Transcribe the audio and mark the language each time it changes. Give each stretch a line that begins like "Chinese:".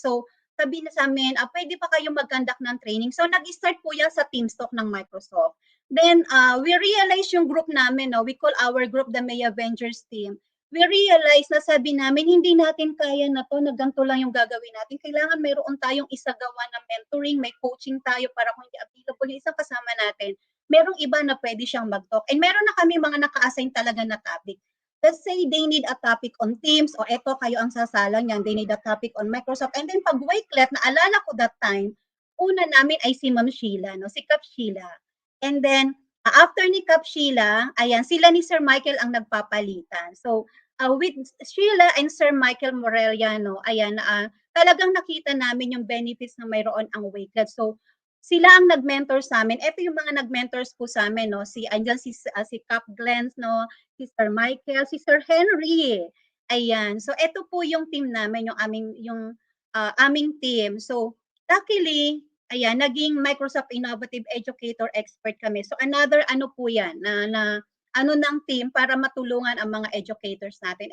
Filipino: So, sabi na sa amin, pwede pa kayo mag-conduct ng training. So, nag-start po yan sa TeamStalk ng Microsoft.
English: Then, we realized
Filipino: yung group namin, no,
English: we call our group the May Avengers team. We realized
Filipino: na sabi namin, hindi natin kaya na to, ganito lang yung gagawin natin. Kailangan mayroon tayong isagawa na mentoring, may coaching tayo para kung hindi available yung isang kasama natin, merong iba na pwede siyang mag-talk. And meron na kami mga naka-assign talaga na topic.
English: Let's say they need a topic on Teams,
Filipino: o eto kayo ang sasalang yan,
English: they need a topic on Microsoft.
Filipino: And then pag Wakelet, naalala ko
English: that time,
Filipino: una namin ay si Ma'am Sheila, no? Si Cap Sheila. And then, after ni Cap Sheila, ayan, sila ni Sir Michael ang nagpapalitan. So, with Sheila and Sir Michael Moreliano, ayan, talagang nakita namin yung benefits na mayroon ang Wakelet. So, sila ang nag-mentor sa amin. Ito yung mga nag-mentors po sa amin, no? Andyan si Cap Glens, no? Si Sir Michael, si Sir Henry. Ayan. So, ito po yung team namin, yung aming team. So, luckily, ayan, naging Microsoft Innovative Educator Expert kami. So, another po yan, na ng team para matulungan ang mga educators natin.